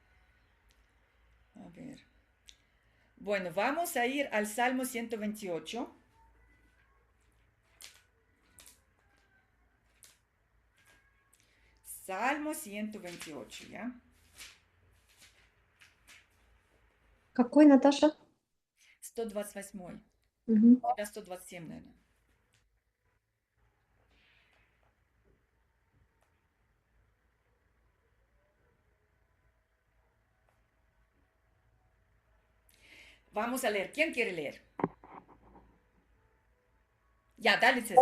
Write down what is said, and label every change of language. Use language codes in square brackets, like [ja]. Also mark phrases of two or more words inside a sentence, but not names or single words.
[es] A ver. Bueno, vamos a ir al Salmo 128. Salmo 128, ¿ya? [ru] Какой, Наташа? 128. Мгм. У тебя 127, наверное. [es] Vamos a leer. ¿Quién quiere leer? Ya, dale, César.